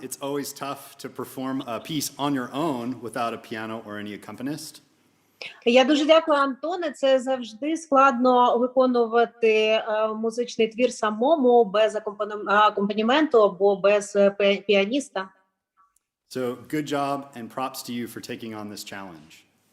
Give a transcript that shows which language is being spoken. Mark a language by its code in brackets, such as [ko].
[en] It's always tough to perform a piece on your own without a piano or any accompanist. [uk] Я дуже дякую, Антоне. Це завжди складно виконувати музичний твір самому, без акомпаніменту або без піаніста. [en] So good job and props to you for taking on this challenge.